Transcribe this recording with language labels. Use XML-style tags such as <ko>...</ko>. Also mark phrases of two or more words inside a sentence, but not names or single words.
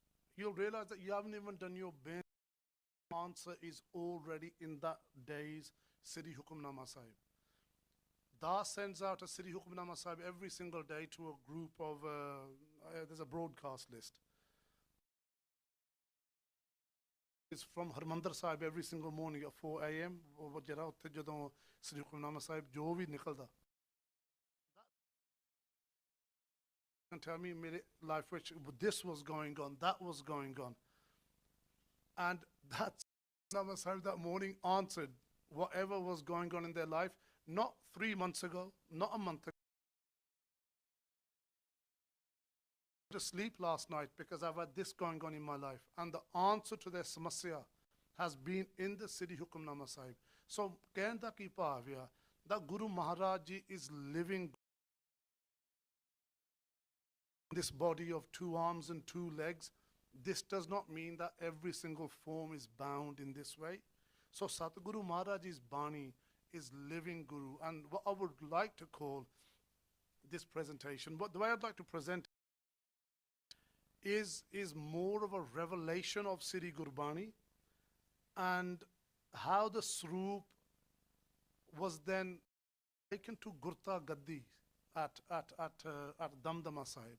<en>you'll realize that you haven't even done your best. Answer is already in that day's Siri Hukamnama Sahib. Da sends out a Siri Hukamnama Sahib every single day to a group of, there's a broadcast list. It's from Harmandir Sahib every single morning at 4 a.m.</en> <pa>ਜਿਹੜਾ ਉੱਥੇ ਜਦੋਂ Siri Hukamnama Sahib ਜੋ ਵੀ ਨਿਕਲਦਾ.</pa> <en>And tell me in my life which this was going on, that was going on. And that Hukamnama Sahib that morning answered whatever was going on in their life, not 3 months ago, not a month ago. To sleep last night because I've had this going on in my life, and the answer to their samasya has been in the Siri Hukamnama Sahib. So</en> <pa>ਕਹਿਣ ਦਾ ਕੀ ਭਾਵ ਆ</pa> <en>that Guru Maharaj ji is living this body of 2 arms and 2 legs. This does not mean that every single form is bound in this way. So Satguru Maharaj's Bani is living Guru, and what I would like to call this presentation, the way I'd like to present is more of a revelation of Siri Gurbani and how the Sroop was then taken to Gurta Gaddi at Damdama Sahib.</en>